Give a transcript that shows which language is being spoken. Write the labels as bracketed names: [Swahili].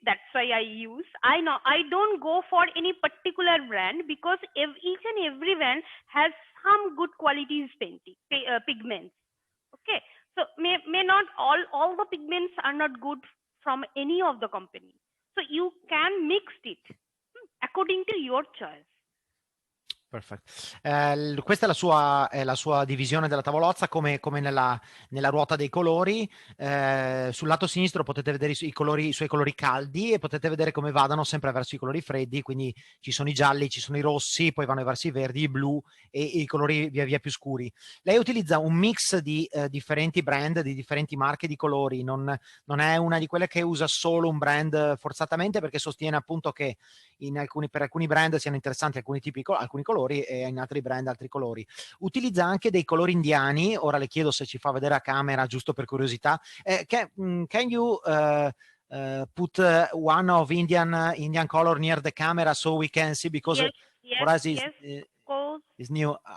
[English] That's why I use. I don't go for any particular brand because each and every brand has some good qualities pigments. Okay, so may not all the pigments are not good from any of the company. So you can mix it according to your choice. [Italian] Perfetto. Questa è la sua divisione della tavolozza come nella ruota dei colori. Sul lato sinistro potete vedere i suoi colori caldi e potete vedere come vadano sempre verso i colori freddi, quindi ci sono i gialli, ci sono i rossi, poi vanno verso i verdi, i blu e i colori via via più scuri. Lei utilizza un mix di differenti brand, di differenti marche di colori, non è una di quelle che usa solo un brand forzatamente, perché sostiene appunto che per alcuni brand siano interessanti alcuni colori e in altri brand altri colori. Utilizza anche dei colori indiani. Ora le chiedo se ci fa vedere a camera, giusto per curiosità. [English] Can you put one of Indian color near the camera so we can see, because for us is new.